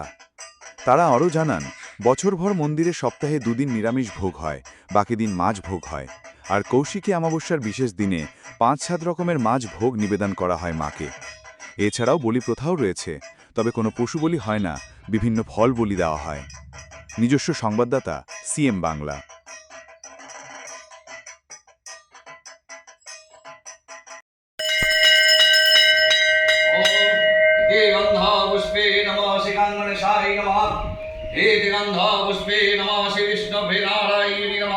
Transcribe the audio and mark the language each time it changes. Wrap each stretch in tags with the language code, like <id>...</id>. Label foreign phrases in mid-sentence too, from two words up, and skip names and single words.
<bn>তারা আরও জানান, বছরভর মন্দিরে সপ্তাহে দুদিন নিরামিষ ভোগ হয়, বাকি দিন মাছ ভোগ হয়। আর কৌশিকী অমাবস্যার বিশেষ দিনে ৫-৭ রকমের মাছ ভোগ নিবেদন করা হয় মাকে। এছাড়াও বলি প্রথাও রয়েছে, তবে কোনো পশু বলি হয় না, বিভিন্ন ফল বলি দেওয়া হয়। নিজস্ব সংবাদদাতা, সিএম বাংলা।</bn> <sa>पुष्पे नमः श्रीगणेशाय नमः। एति गन्धा पुष्पे नमः श्री विष्णवे नारायणे नमः।</sa>